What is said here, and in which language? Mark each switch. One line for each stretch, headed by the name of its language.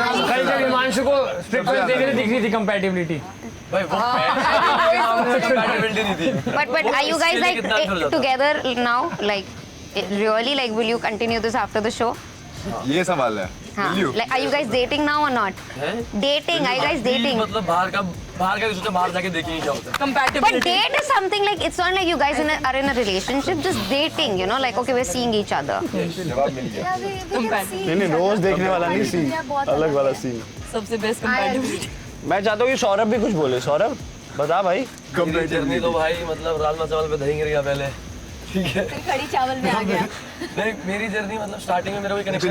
Hindi: कल जब हिमांशु को स्प्लिट देख रहे दिख रही थी कंपैटिबिलिटी भाई, वो कंपैटिबिलिटी नहीं थी।
English: But are you guys like together now? Like really, like will you continue this after the show?
Hindi: ये सवाल है।
English: Like are you guys dating now or not? Dating? Are you guys dating?
Hindi: मतलब बाहर का सोचा बाहर जाके देखेंगे क्या होता है।
English: But date is something like it's not like you guys are in a relationship, just dating, you know, like okay we're seeing each other.
Hindi: नहीं रोज देखने वाला नहीं सीन, अलग वाला सीन। सबसे बेस्ट कंपैटिबिलिटी। मैं चाहता हूँ कि सौरभ भी कुछ बोले। सौरभ बता भाई। मेरी जर्नी तो भाई मतलब राजमा चावल पे दही गिर गया पहले, ठीक है, फिर कड़ी चावल में आ गया। नहीं मेरी जर्नी मतलब स्टार्टिंग में मेरा कोई कनेक्शन